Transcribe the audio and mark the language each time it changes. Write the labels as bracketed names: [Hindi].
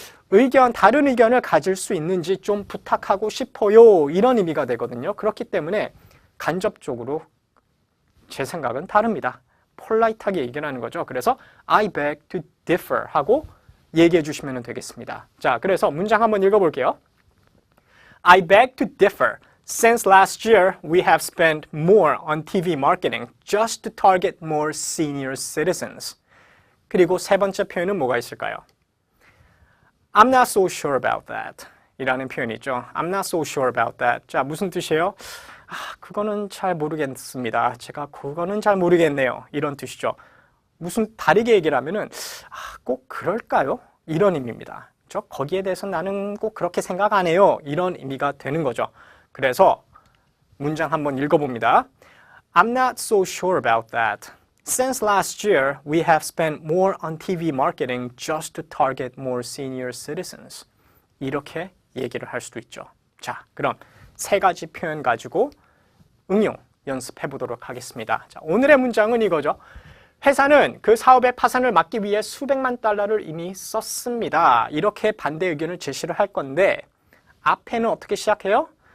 [Korean] 그래서 다른 의견을 가질 수 있는지 좀 부탁하고 싶어요. 이런 의미가 되거든요. 그렇기 때문에 간접적으로 제 생각은 다릅니다. 폴라이트하게 얘기를 하는 거죠. 그래서 [English] I beg to differ [Korean] 하고 얘기해 주시면 되겠습니다. 자, 그래서 문장 한번 읽어볼게요. [English] I beg to differ. Since last year, we have spent more on TV marketing just to target more senior citizens. [Korean] 그리고 세 번째 표현은 뭐가 있을까요? [English] I'm not so sure about that. [Korean] 이라는 표현이 있죠. [English] I'm not so sure about that. [Korean] 자, 무슨 뜻이에요? 그거는 잘 모르겠습니다. 제가 그거는 잘 모르겠네요. 이런 뜻이죠. 무슨 다르게 얘기를 하면은 꼭 그럴까요? 이런 의미입니다. 거기에 대해서 나는 꼭 그렇게 생각 안 해요. 이런 의미가 되는 거죠. 그래서 문장 한번 읽어봅니다. [English] I'm not so sure about that. Since last year, we have spent more on TV marketing just to target more senior citizens. [Korean] 이렇게 얘기를 할 수도 있죠. 자, 그럼 세 가지 표현 가지고 응용 연습해 보도록 하겠습니다. 자, 오늘의 문장은 이거죠. 회사는 그 사업의 파산을 막기 위해 수백만 달러를 이미 썼습니다. 이렇게 반대 의견을 제시를 할 건데 앞에는 어떻게 시작해요?